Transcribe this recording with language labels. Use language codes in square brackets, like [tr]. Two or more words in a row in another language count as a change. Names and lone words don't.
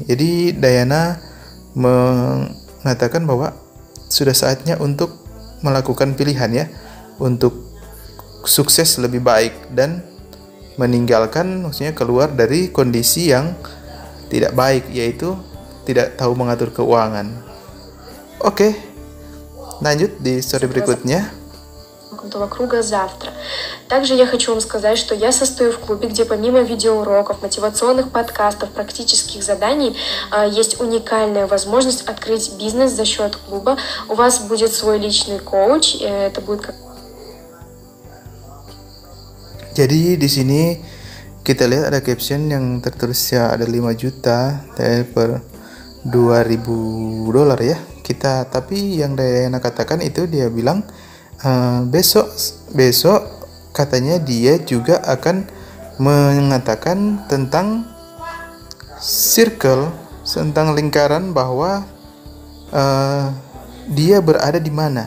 [id] Jadi Dayana mengatakan bahwa sudah saatnya untuk melakukan pilihan ya, untuk sukses lebih baik dan meninggalkan, maksudnya keluar dari kondisi yang tidak baik, yaitu tidak tahu mengatur keuangan. Oke, lanjut di story berikutnya. [ru] Этого круга завтра. Также я хочу вам сказать, что я состою в клубе, где помимо видеоуроков, мотивационных подкастов, практических заданий, есть уникальная возможность открыть бизнес за счет клуба. У вас будет свой личный коуч, это будет как... [id] Jadi di sini kita lihat ada caption yang tertulis ya, ada 5 juta per $2.000 ya. Tapi yang Dayana katakan itu dia bilang besok katanya dia juga akan mengatakan tentang circle, tentang lingkaran, bahwa dia berada di mana.